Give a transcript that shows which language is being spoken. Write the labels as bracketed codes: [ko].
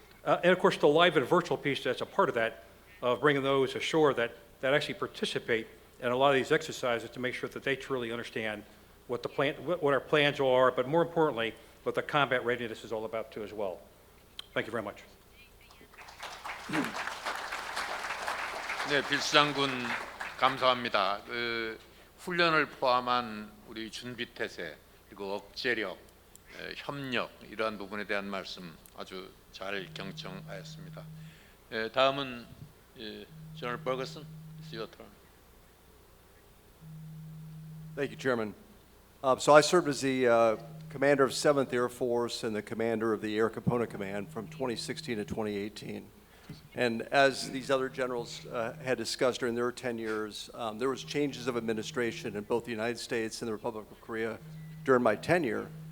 [en] And of course, the live and virtual piece that's a part of that, of bringing those ashore that actually participate in a lot of these exercises to make sure that they truly understand what what our plans are, but more importantly, what the combat readiness is all about too as well. Thank you very much. [ko] 네, 필수 장군 감사합니다. 훈련을 포함한 우리 준비 태세 그리고 억제력, 협력 이러한 부분에 대한 말씀 아주 잘 경청하였습니다. 다음은 [en] General Ferguson, it's your turn. Thank you, Chairman. So I served as the commander of 7th Air Force and the commander of the Air Component Command from 2016 to 2018. And as these other generals had discussed during their 10 years, there was changes of administration in both the United States and the Republic of Korea during my tenure.